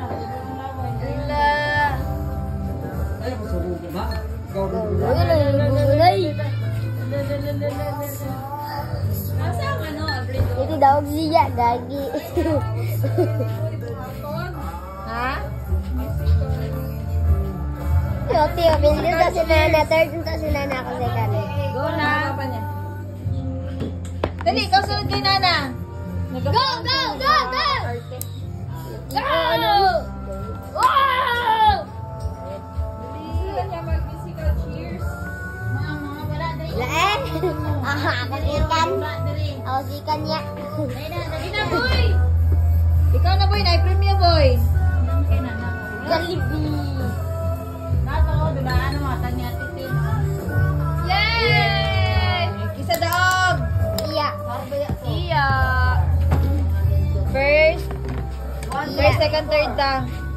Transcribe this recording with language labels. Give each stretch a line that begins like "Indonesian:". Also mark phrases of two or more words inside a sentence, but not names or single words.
Cebuano: Ala. Asa ang Abril? Itu daw siya, gagi. Ha? Tiyo, pinili to si Nana. Third to si Nana ako second. Go na. Dali, ikaw sunod kay Nana. Go! Laen? Ako sikan. Ako sikan niya. Dali na, boy. Ikaw na, boy. Na-premyo, boy. Jollibee. Yay! Kisa daog. Iya. Iya. First, second, third ta.